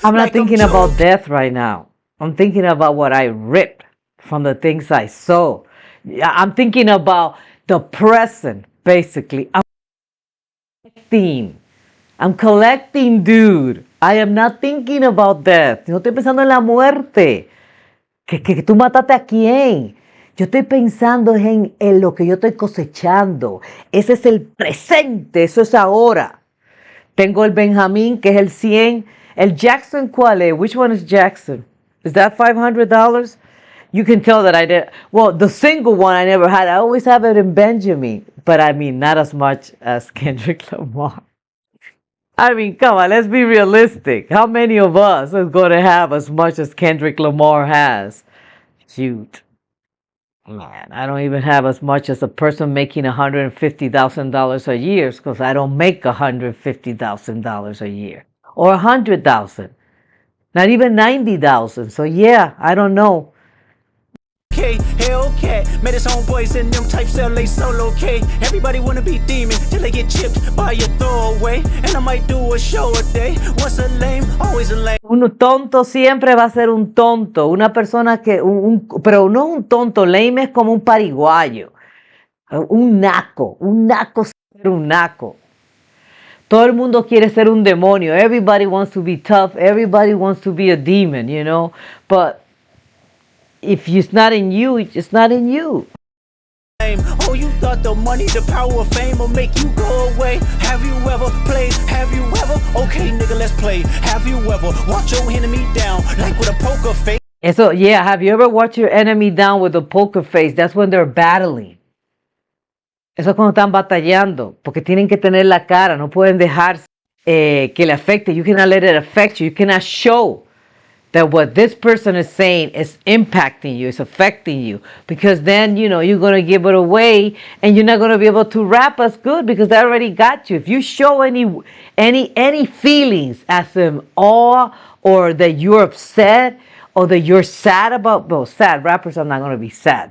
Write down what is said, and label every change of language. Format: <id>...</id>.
<en>I'm not thinking about death right now. I'm thinking about what I ripped from the things I sow. I'm thinking about the present, basically. I'm collecting, dude. I am not thinking about death.</en> <es>No estoy pensando en la muerte. ¿Que tú mataste a quién? Yo estoy pensando en lo que yo estoy cosechando. Ese es el presente, eso es ahora. Tengo el Benjamín, que es el 100. El Jackson, ¿cuál es?</es> <en>Which one is Jackson? Is that $500? You can tell that I did. Well, the single one I never had. I always have it in Benjamin. But I mean, not as much as Kendrick Lamar. I mean, come on, let's be realistic. How many of us is going to have as much as Kendrick Lamar has? Shoot. Man, I don't even have as much as a person making $150,000 a year because I don't make $150,000 a year. Or $100,000. Not even $90,000. So yeah, I don't know. Okay, Hellcat, met his homeboys and them types LA solo, okay. Everybody wanna be demon till they get chipped by your throwaway. And I might do a show a day. Once a lame, always a lame.</en> <es>Un tonto siempre va a ser un tonto. Una persona que, pero no un tonto, lame es como un pariguayo. Un naco ser un naco. Todo el mundo quiere ser un demonio.</es> <en>Everybody wants to be tough. Everybody wants to be a demon, you know. But if it's not in you, it's not in you. Oh, you thought the money, the power of fame will make you go away? Have you ever played? Have you ever? Okay, nigga, let's play. Have you ever watched your enemy down like with a poker face? So, yeah, have you ever watched your enemy down with a poker face? That's when they're battling.</en> <es>Eso es cuando están batallando, porque tienen que tener la cara, no pueden dejar que le afecte.</es> <en>You cannot let it affect you. You cannot show that what this person is saying is impacting you, is affecting you, because then you're going to give it away, and you're not going to be able to rap as good because they already got you. If you show any feelings as in awe, or that you're upset, or that you're sad about, well, sad rappers are not going to be sad.</en>